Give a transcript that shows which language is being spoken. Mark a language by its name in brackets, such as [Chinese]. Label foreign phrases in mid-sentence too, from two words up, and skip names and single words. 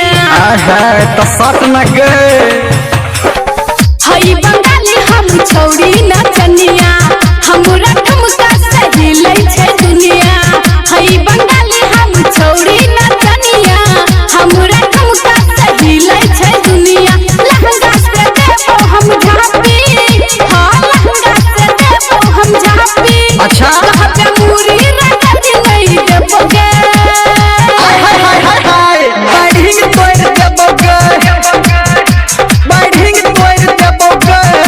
[Hindi] तो सट न गए। [Angika] हई बंगाली हम छौड़ी नचनिया हमरा ठुमका सही लै छै दुनिया। हई बंगाली हम छौड़ी नचनिया हमरा ठुमका सही लै छै दुनिया। लहंगा से देबो हम झापी, हां लहंगा से देबो हम झापी। [Hindi] अच्छा [Angika] कहबे मुरी रगत नहीं देबोगे। बढ़िंग तोड़ देबोगे, बढ़िंग तोड़ देबोगे।